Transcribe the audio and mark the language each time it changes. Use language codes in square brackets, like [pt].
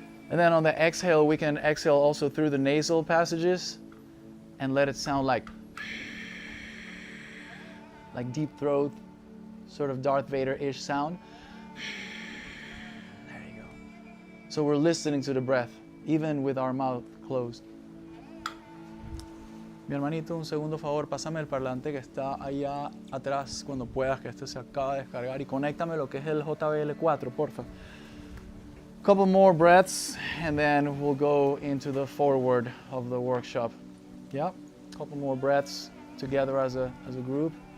[en] And then on the exhale, we can exhale also through the nasal passages and let it sound like deep throat, sort of Darth Vader-ish sound. There you go. So we're listening to the breath, even with our mouth closed. [es] Mi hermanito, un segundo favor, pásame el parlante que está allá atrás cuando puedas, que este se acaba de descargar, y conéctame lo que es el JBL4, porfa. [en] Couple more breaths, and then we'll go into the forward of the workshop. Yeah, couple more breaths together as a group.